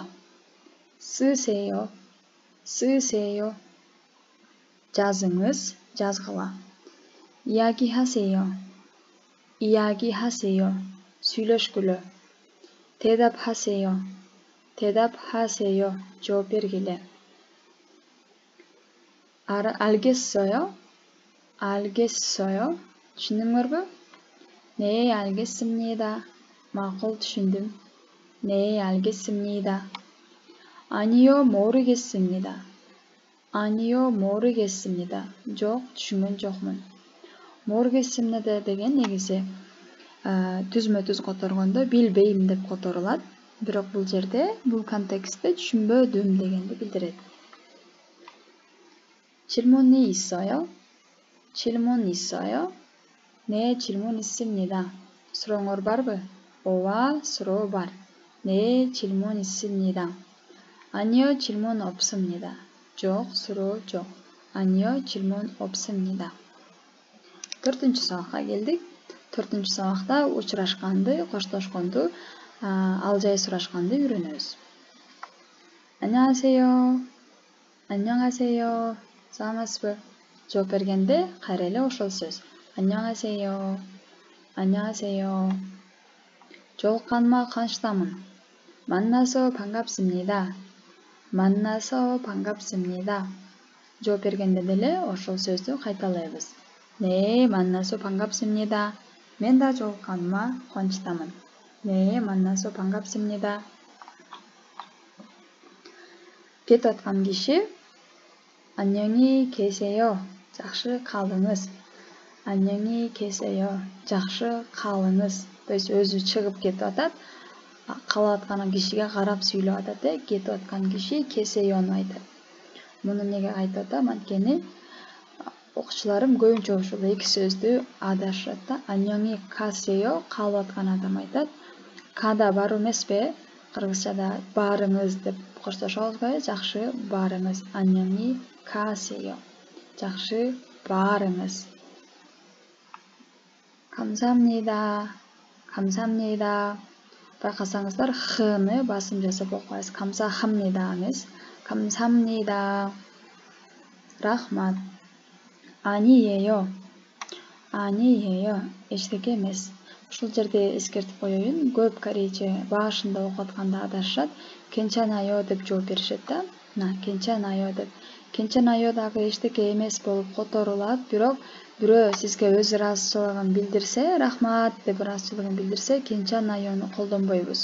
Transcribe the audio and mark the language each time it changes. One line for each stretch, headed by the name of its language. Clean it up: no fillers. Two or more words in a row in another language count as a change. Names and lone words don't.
Kyrgyz: 쓰세요. жазыңыз, жазгыла.
Korean: 이야기하세요. сүйлөшкүлө.
Kyrgyz: 대답하세요. жооп бергиле.
Korean: 알겠어요?
Kyrgyz: түшүндүңөрбү?
Korean: 네, 알겠습니다.
Kyrgyz: макул, түшүндүм.
Korean: 네, 알겠습니다. 아니요, 모르겠습니다.
Kyrgyz: жок, түшүнгөн жокмун. 모르겠습니다 деген негизи түзмө-түз которгондо билбейм деп которулат. Бирок бул жерде, бул контекстте түшүнбөдүм дегенди билдирет.
Korean: 질문이 있어요? 네, 질문 있습니다.
Kyrgyz: сурооңор барбы? ооба, суроо бар.
Korean: 네, 질문 있습니다. 아니요, 질문 없습니다.
Kyrgyz: жок, суроо жок.
Korean: 아니요, 질문 없습니다.
Kyrgyz: 4-чү сабакка келдик. 4-чү сабакта учурашканды, коштошконду, ал жай сурашканды үйрөнөбүз.
Korean: 안녕하세요. саламатсызбы?
Kyrgyz: жооп бергенде кайра эле ошол сөз.
Korean: 안녕하세요.
Kyrgyz: жолукканыма канычтамын.
Korean: 만나서 반갑습니다.
Kyrgyz: жооп бергенде деле ошол сөздү кайталайбыз.
Korean: 네, 만나서 반갑습니다.
Kyrgyz: мен да жолукканыма кубанычтамын.
Korean: 네, 만나서 반갑습니다.
Kyrgyz: кетип аткан киши
Korean: 안녕히 계세요.
Kyrgyz: Жакшы калыңыз.
Korean: 안녕히 계세요.
Kyrgyz: Жакшы калыңыз.
Russian: То есть
Kyrgyz: өзү чыгып кетип атат. Калып аткан кишиге карап сүйлөп атат. Кетип аткан киши keseyo'ну айтат. Муну неге айтып атам? Анткени окуучуларым көбүнчө ушул эки сөздү адашат да.
Korean: 안녕히 가세요
Kyrgyz: калып аткан адам айтат. Када баруу эмеспи? Кыргызчада барыңыз деп коштошобузбу? Жакшы барыңыз.
Korean: 안녕히 가세요.
Kyrgyz: Жакшы барыңыз.
Korean: 감사합니다. 감사합니다.
Kyrgyz: Байкасаңыздар хны басым жасап окуйбайсыз. 감사합니다 эмес. 감사합니다. Рахмат.
Korean: 아니에요. 아니에요.
Kyrgyz: Эчтеке эмес. Ушул жерде эскертип коеюн. Көп корейче башында окуп атканда адашат. 괜찮아요 деп жооп беришет да. 괜찮아요 деп. 괜찮아요 дагы эчтеке эмес болуп которулат, бирок бирөө сизге өз ыраазычылыгын билдирсе, рахмат деп ыраазычылыгын билдирсе, 괜찮아요ну колдонбойбуз.